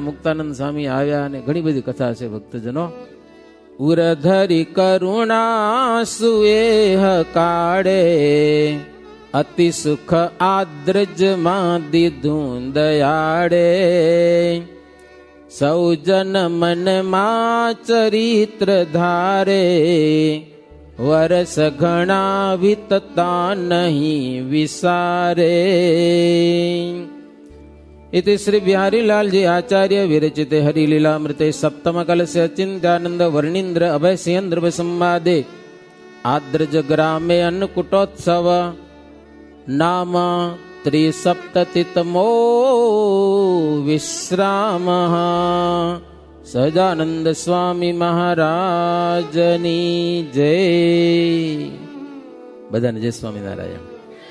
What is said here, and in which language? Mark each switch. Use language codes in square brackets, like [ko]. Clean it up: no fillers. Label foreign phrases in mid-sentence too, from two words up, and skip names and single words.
[gu] મુક્તાનંદ સ્વામી આવ્યા અને ઘણી બધી કથા છે ભક્તજનો. ઉરધરી કરુણા સુએહ કાળે, અતિ સુખ આદ્રજમાં દીધું દયાળે. સૌજન મનમાં ચરિત્ર ધારે, વરસ ઘણા વીતતા નહીં વિસારે. [sa] इति श्री बिहारी लाल जी आचार्य विरचिते हरिलीलामृते सप्तम कलस्य चिंत्यानंद वर्णींद्र अभय सिंह संवादे आद्रज ग्रामे अन्नकूटोत्सव नाम त्रिसप्ततितमो विश्रामः [gu] સહજાનંદ સ્વામી મહારાજની જય. બધાને જય સ્વામિનારાયણ.